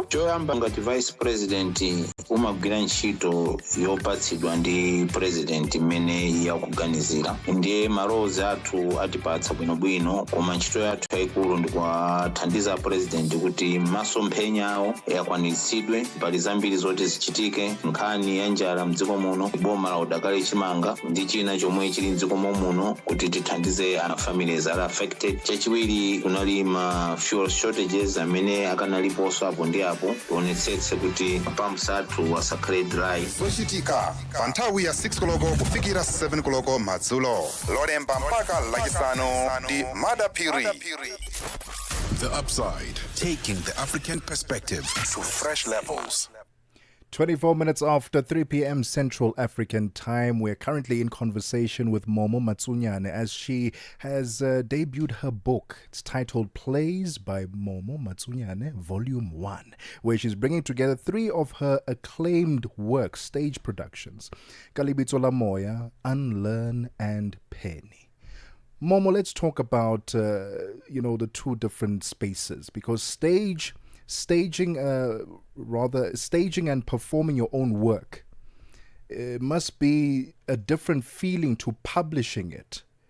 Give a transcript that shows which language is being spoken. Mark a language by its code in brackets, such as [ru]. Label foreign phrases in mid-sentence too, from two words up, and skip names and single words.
[ny] Choyamba ngati [en] vice president [ny] umagwira ntchito yopatsidwa ndi president imene yakuganizira, ndiye malowozi athu atipatsa bwinobwino, koma ntchito yathu yayikulu ndi kuwathandiza president kuti masomphenya awo yakwanitsidwe. Pali zambiri zoti zichitike, nkhani ya njala mdziko muno, boma la udakali chimanga ndi china chomwe chili mdziko muno kuti tithandize [en] families are affected. [ny] Chachiwiri kunali ma [en] fuel shortages [ny] amene akanaliponso apo ndi apo, tionetsetse kuti pumps athu asakhale dry. Zochitika pa nthawi ya 6 koloko kufikira 7 koloko madzulo, lolemba mpaka lachisanu ndi Madapiri. [en] The Upside, taking the African perspective to fresh levels. 24 minutes after 3 p.m. Central African time. We're currently in conversation with Mmatsheko as she has debuted her book. It's titled Plays by Mmatsheko, Volume 1, where she's bringing together 3 of her acclaimed works, stage productions: Kalibitso la Moya, Unlearn, and Penny. Momo, let's talk about, the 2 different spaces, because staging and performing your own work must be a different feeling to publishing it.